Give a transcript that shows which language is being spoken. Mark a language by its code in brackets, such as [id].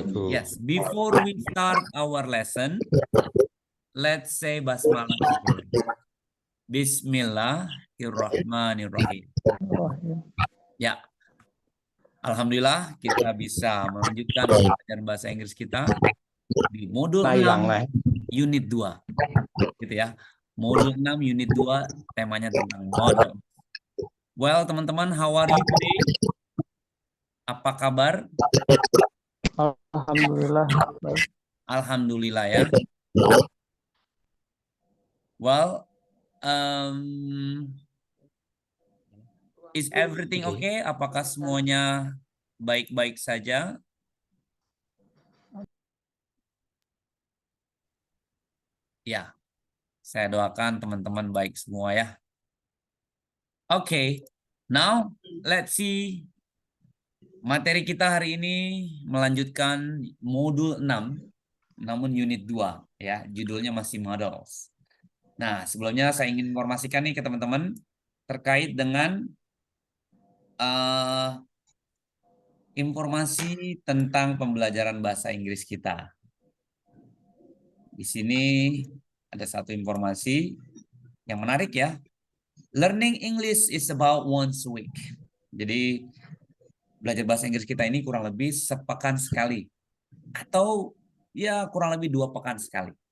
[en] Yes, before we start our lesson, let's say basmalah together. [ar] Bismillahirrahmanirrahim. [id] Ya, alhamdulillah kita bisa melanjutkan pelajaran bahasa Inggris kita di modul 6 unit 2. Gitu ya. Modul 6 unit 2 temanya tentang model. [en] Well, [id] teman-teman, [en] how are you today? [id] Apa kabar? Alhamdulillah. Baik. Alhamdulillah ya. [en] Well, is everything okay? [id] Apakah semuanya baik-baik saja? Ya, saya doakan teman-teman baik semua ya. Oke, [en] now let's see. [id] Materi kita hari ini melanjutkan modul 6, namun unit 2 ya, judulnya masih models. Nah, sebelumnya saya ingin informasikan nih ke teman-teman terkait dengan informasi tentang pembelajaran bahasa Inggris kita. Di sini ada satu informasi yang menarik ya. [en] Learning English is about once a week. [id] Jadi belajar bahasa Inggris kita ini kurang lebih sepekan sekali. Atau ya kurang lebih 2 pekan sekali.